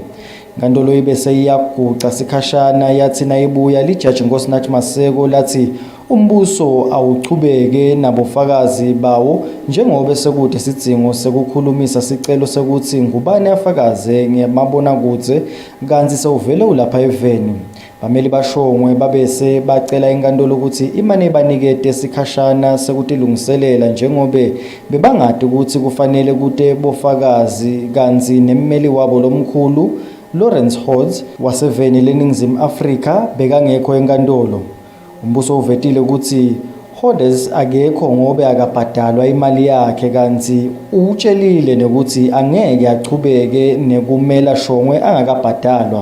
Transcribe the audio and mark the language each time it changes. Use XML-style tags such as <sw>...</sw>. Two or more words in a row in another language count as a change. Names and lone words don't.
<ss>Inkantolo ibese iyaguca sikhashana yathi nayibuya lijaji Nkosinathi Maseko lathi umbuso awuchubeke nabofakazi bawo njengoba sekude sidingo sekukhulumisa sicelo sekuthi Ngubane afakaze ngemabona kutse kanti sewuvele ulapha eVeni. Bameli bashongwe babese bacela inkantolo ukuthi imane ibanikete sikhashana sekutilungiselela njengobe bebangadi ukuthi kufanele kute bofakazi kanzi nemmeli wabo lomkhulu Lawrence Hodge waseveni leNingizimu Afrika bekangekho enkantolo. Umbuso uvetile ukuthi Hodges akekho ngobe akabhadalwa imali yakhe kanti utshelile nokuthi angeke achubeke nekumela shongwe angakabhadalwa.</ss>